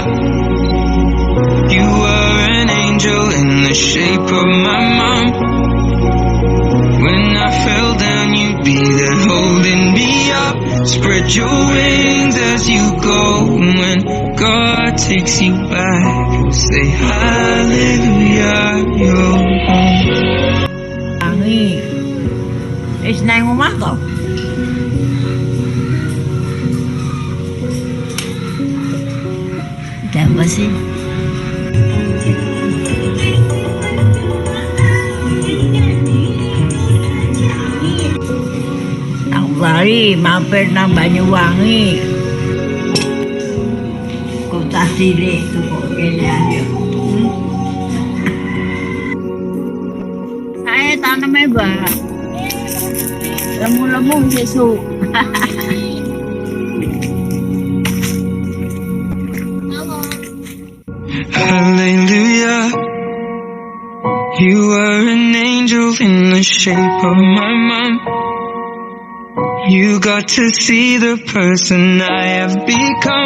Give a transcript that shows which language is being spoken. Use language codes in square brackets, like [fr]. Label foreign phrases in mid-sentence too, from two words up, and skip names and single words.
[en] You were an angel in the shape of my mom. When I fell down, you'd be there holding me up. Spread your wings as you go. When God takes you back, say hallelujah, you're home. [jv] Wangi. Wis nang omah to? [id] Ada apa sih? [jv] Aku lari mampir nang Banyuwangi. Kota cilik tuh kok kene aja. [id] Saya tanamnya Mbak. [jv] Lemu-lemu sesuk. [en] Hallelujah. You were an angel in the shape of my mom. You got to see the person I have become.